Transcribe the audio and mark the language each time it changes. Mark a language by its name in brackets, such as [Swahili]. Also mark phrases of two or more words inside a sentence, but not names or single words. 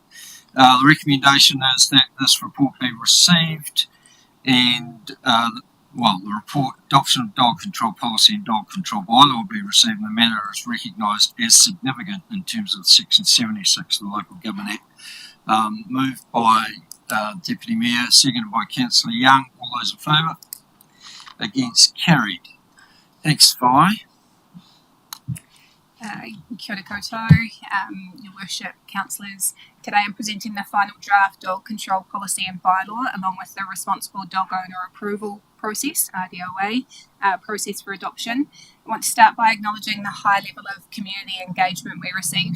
[English] The recommendation is that this report be received, and the report adoption of dog control policy and dog control bylaw will be received in the manner is recognised as significant in terms of Section 76 of the Local Government Act. Moved by Deputy Mayor, seconded by Councillor Young. All those in favour? Against? Carried. Thanks, Vi. [Māori] Kia ora koutou, [English] Your Worship, Councillors. Today I'm presenting the final draft dog control policy and bylaw along with the responsible dog owner approval process, RDOA, process for adoption. I want to start by acknowledging the high level of community engagement we received.